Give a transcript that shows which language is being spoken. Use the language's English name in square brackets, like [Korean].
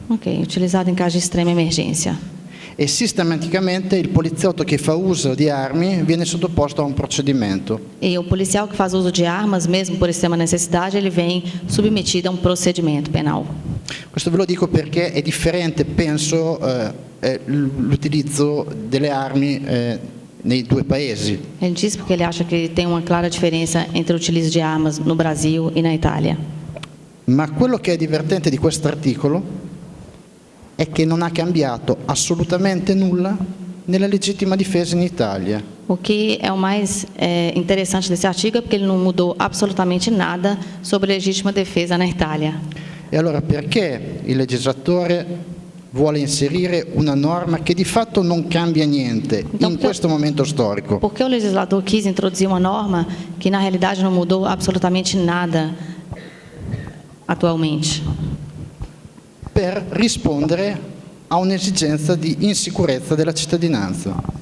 [Portuguese] Ok, utilizado em caso de extrema emergência. [Italian] E sistematicamente il poliziotto che fa uso di armi viene sottoposto a un procedimento. [Portuguese] E o policial que faz uso de armas, mesmo por extrema necessidade, ele vem submetido a um procedimento penal. [Italian] Questo ve lo dico perché è differente, penso, l'utilizzo delle armi nei due paesi. [Portuguese] Ele diz porque ele acha que tem uma clara diferença entre o utilizzo de armas no Brasil e na Itália. [Italian] Ma quello che è divertente di questo articolo è che non ha cambiato assolutamente nulla nella legittima difesa in Italia. [Portuguese] O que é o mais interessante desse artigo é porque ele não mudou absolutamente nada sobre legítima defesa na Itália. [Italian] E allora perché il legislatore vuole inserire una norma che di fatto non cambia niente in questo momento storico? [Portuguese] Porque o legislador quis introduzir uma norma que na realidade não mudou absolutamente nada atualmente? [Italian] Per rispondere a un'esigenza di insicurezza della cittadinanza.